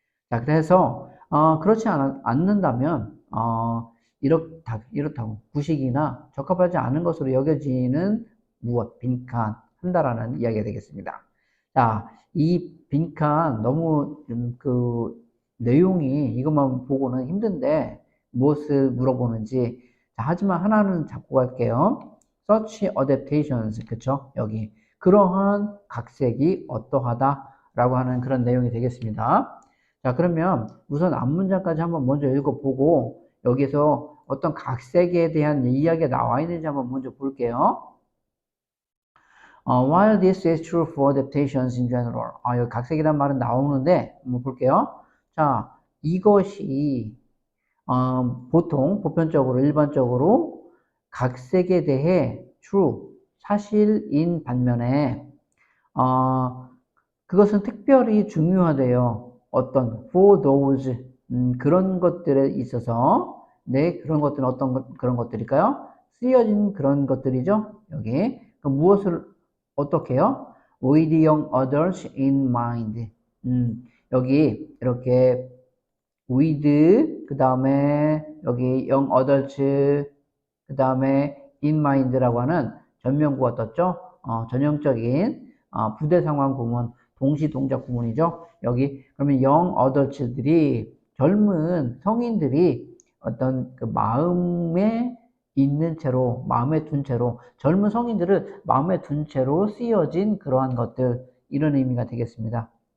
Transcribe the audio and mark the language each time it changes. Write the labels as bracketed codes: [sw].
[ko] 자, 그래서 그렇지 않는다면 이렇다고 구식이나 적합하지 않은 것으로 여겨지는 무엇 빈칸 한다라는 이야기가 되겠습니다. 자, 이 빈칸 너무 그 내용이 이것만 보고는 힘든데 무엇을 물어보는지. 자, 하지만 하나는 잡고 갈게요. [en] Such adaptations, [ko] 그쵸? 여기 그러한 각색이 어떠하다라고 하는 그런 내용이 되겠습니다. 자, 그러면 우선 앞문장까지 한번 먼저 읽어보고 여기서 어떤 각색에 대한 이야기가 나와 있는지 한번 먼저 볼게요. [en] While this is true for adaptations in general. [ko] 여기 각색이란 말은 나오는데 한번 볼게요. 자, 이것이 보통 보편적으로 일반적으로 각색에 대해 true 사실인 반면에 그것은 특별히 중요하대요. 어떤 [en] for those [ko] 그런 것들에 있어서 그런 것들은 그런 것들일까요? 쓰여진 그런 것들이죠. 여기 무엇을 어떻게 해요? [en] with young adults in mind. [ko] 여기 이렇게 with 그 다음에 여기 [en] young adults [ko] 그 다음에 [en] in mind [ko] 라고 하는 전면구가 떴죠. 전형적인 부대 상황 구문 동시 동작 구문이죠. 여기 그러면 young adults들이 젊은 성인들이 어떤 그 마음에 둔 채로 젊은 성인들을 마음에 둔 채로 쓰여진 그러한 것들 이런 의미가 되겠습니다.